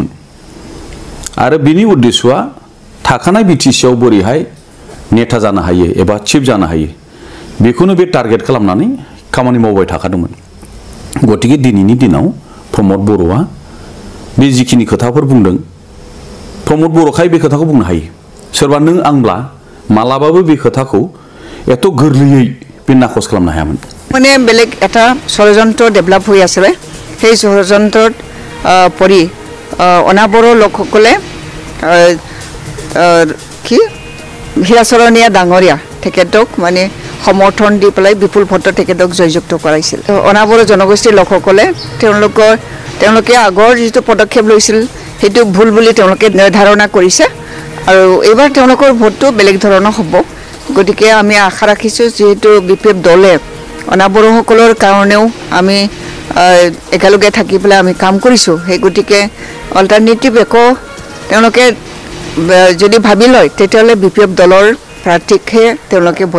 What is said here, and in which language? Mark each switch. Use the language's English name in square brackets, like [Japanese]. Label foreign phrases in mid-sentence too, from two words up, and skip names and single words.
[Bodo] आरो बिनि उद्देश्यआ थाखानाय बिटिसिआव बोरैहाय नेता जानो हायो एबा चिफ जानो हायो बेखौनो बे टार्गेट खालामनानै खामानि मावबाय थाखादोंमोन गतिके दिनैनि दिनाव प्रमोद बर'आ बे जिखिनि खोथाफोर बुंदों प्रमोद बर'खाय बे खोथाखौ बुंनो हायो सोरबा नों आंब्ला मालाबाबो बे खोथाखौ एथ' गोरलैयै बे नाखस खालामनो हायामोन [Assamese] মানে বেলেগ এটা ষড়যন্ত্ৰ ডেভেলপ হৈ আছে সেই ষড়যন্ত্ৰত পৰি অনাবৰৰ লোকসকলে কি হিৰাচৰণীয়া ডাঙৰীয়া তেখেতক মানে সমৰ্থন দি পেলাই বিপুল ভোটত তেখেতক জয়যুক্ত কৰাইছিল অনাবৰ জনগোষ্ঠীৰ লোকসকলে তেওঁলোকে আগৰ যিটো পদক্ষেপ লৈছিল সেইটো ভুল বুলি তেওঁলোকে নিৰ্ধাৰণা কৰিছে আৰু এইবাৰ তেওঁলোকৰ ভোটটো বেলেগ ধৰণৰ হ'ব গতিকে আমি আশা ৰাখিছোঁ যেহেতু বিপিএফ দলে অনাবৰসকলৰ কাৰণেও আমি একেলগে থাকি পেলাই আমি কাম কৰিছোঁ সেই গতিকে অল্টাৰনেটিভ একো তেওঁলোকে যদি ভাবি লয় তেতিয়াহ'লে বিপিএফ দলৰ প্ৰাৰ্থীকহে তেওঁলোকে ভোট